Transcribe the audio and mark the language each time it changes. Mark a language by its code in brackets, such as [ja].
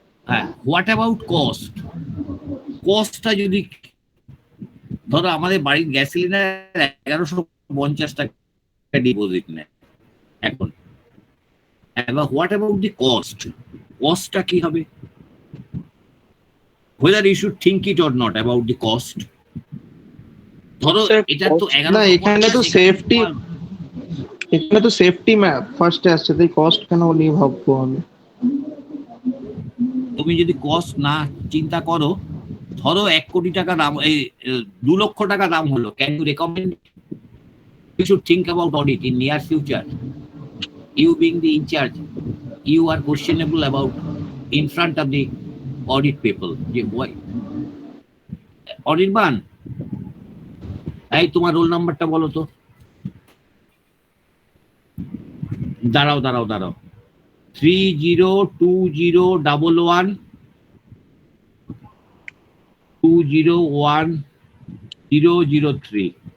[en] হ্যাঁ, what about cost? [bn] কস্টটা যদি ধরো আমাদের বাড়ির গ্যাস সিলিন্ডার 1150 টাকা ডিপোজিট নেয় এখন, এবার [en] What about the cost? [bn] কস্টটা কি হবে? [en] whether you should think it or not about the cost. [bn] ধরো এটা তো 11, না এখানে তো সেফটি এখানে তো সেফটি ফার্স্টে আসছে, তাই কস্ট কেন নিয়ে ভাববো আমি? তুমি যদি কস্ট না চিন্তা করো, ধরো 1 কোটি টাকা দাম, এই 2 লক্ষ টাকা দাম হলো, [en] Can you recommend? You should think about audit in near future. You being the in charge, you are questionable about in front of the audit people. [bn] Audit ban, এই তোমার রোল নাম্বারটা বলো তো। দাঁড়াও 302011201003।